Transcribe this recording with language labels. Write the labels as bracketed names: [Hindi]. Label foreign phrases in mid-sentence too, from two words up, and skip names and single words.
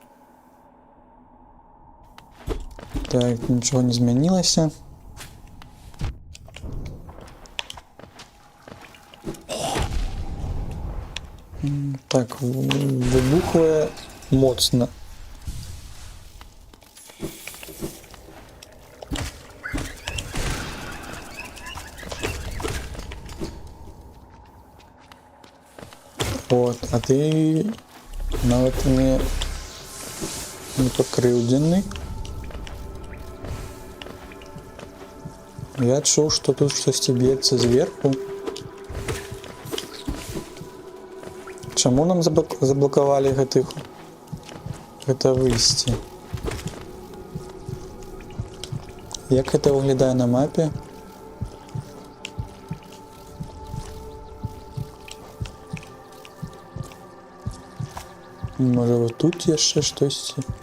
[Ukrainian] Так, нічого не змянілася. Так, вибухує моцно. От, а ти навіть не покривджений. Я чув, що тут щось б'ється зверху. [Belarusian] Чому нам заблокували гэта выйсці? Як гэта выглядае на мапе? Можа, вот тут яшчэ штосьці?